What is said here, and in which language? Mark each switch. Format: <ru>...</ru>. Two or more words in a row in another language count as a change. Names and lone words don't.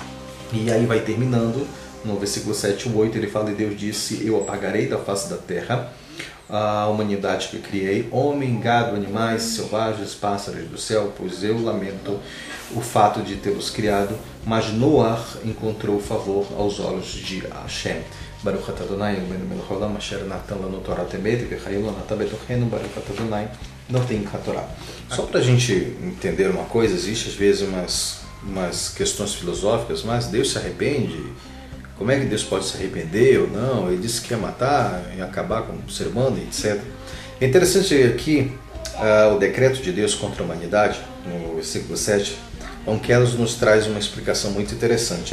<pt>E aí vai terminando, no versículo 7 e 8, ele fala: e Deus disse: eu apagarei da face da terra a humanidade que criei, homem, gado, animais, selvagens, pássaros do céu, pois eu lamento o fato de tê-los criado. Mas Noah encontrou favor aos olhos de Hashem.</pt> <he>ברוך אתה אדוני אלוהינו מלך העולם אשר נתן לנו תורה תמת וחיים נתן בתוכנו ברוך אתה אדוני.</he> <pt>Não tem Torá. Só para a gente entender uma coisa, existe às vezes umas questões filosóficas, mas Deus se arrepende? Como é que Deus pode se arrepender ou não? Ele disse que ia matar e acabar com o ser humano, etc. É interessante aqui o decreto de Deus contra a humanidade, no versículo 7, Onkelos nos traz uma explicação muito interessante.</pt>